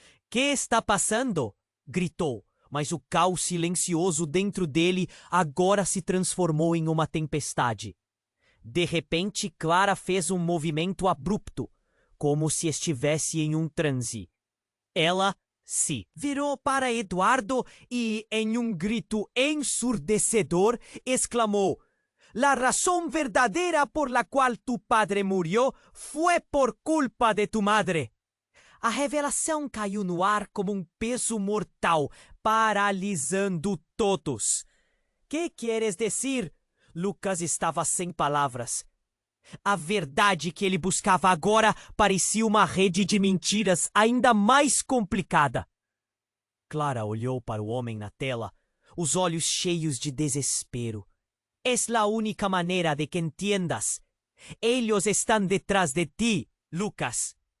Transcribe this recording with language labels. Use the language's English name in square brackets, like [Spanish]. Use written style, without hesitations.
[Portuguese] "Que está passando?" gritou. Mas o caos silencioso dentro dele agora se transformou em uma tempestade. De repente, Clara fez um movimento abrupto, como se estivesse em um transe. Ela se virou para Eduardo e, em um grito ensurdecedor, exclamou: [Spanish] "La razón verdadera por la cual tu padre murió fue por culpa de tu madre." [Portuguese] A revelação caiu no ar como um peso mortal, paralisando todos. "Que queres dizer?" Lucas estava sem palavras. A verdade que ele buscava agora parecia uma rede de mentiras ainda mais complicada. Clara olhou para o homem na tela, os olhos cheios de desespero. [Spanish] "Es la única maneira de que entiendas. Ellos están detrás de ti, Lucas.